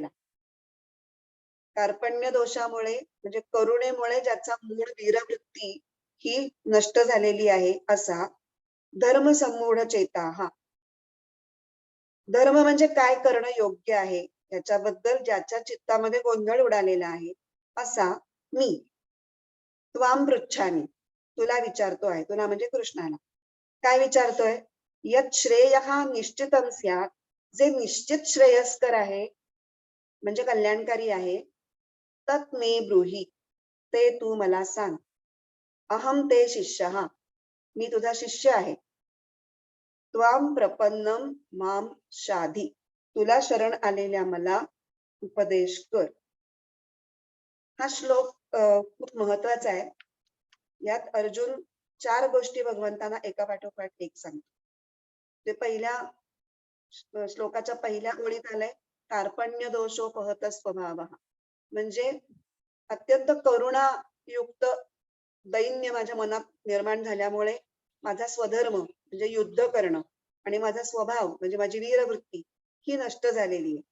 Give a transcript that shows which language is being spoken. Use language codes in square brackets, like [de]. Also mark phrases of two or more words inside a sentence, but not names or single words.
[mr] कार्पण्य दोषामुळे म्हणजे करुणेमुळे ज्याचा मूळ वीरवृत्ती ही नष्ट झालेली आहे असा [sa] धर्मसम्मूढ चेता. [mr] धर्म म्हणजे काय करणं योग्य आहे याच्याबद्दल ज्याच्या चित्तामध्ये गोंधळ उडालेला आहे असा मी. [sa] त्वाम पृच्छामी, [mr] तुला विचारतो आहे. तुला म्हणजे कृष्णाला. काय विचारतोय? [sa] यत श्रेयः निश्चितम स्यात्, [mr] जे निश्चित श्रेयस्कर आहे म्हणजे कल्याणकारी आहे, [sa] तत् मे ब्रूहि, [mr] ते तू मला सांग. [sa] अहम ते शिष्यः, [mr] मी तुझा शिष्य आहे. [sa] त्वाम प्रपन्नम माम शाधी, [mr] तुला शरण आलेल्या मला उपदेश कर. हा श्लोक खूप महत्वाचा आहे. यात अर्जुन 4 गोष्टी भगवंतांना एका पाठोपाठ एक सांगतो. ते पहिल्या श्लोकाच्या पहिल्या ओळीत आलंय, [sa] कार्पण्य दोषोपहत स्वभाव, [mr] म्हणजे अत्यंत करुणायुक्त दैन्य माझ्या मनात निर्माण झाल्यामुळे माझा स्वधर्म म्हणजे युद्ध करणं आणि माझा स्वभाव म्हणजे माझी वीरवृत्ती ही नष्ट झालेली आहे.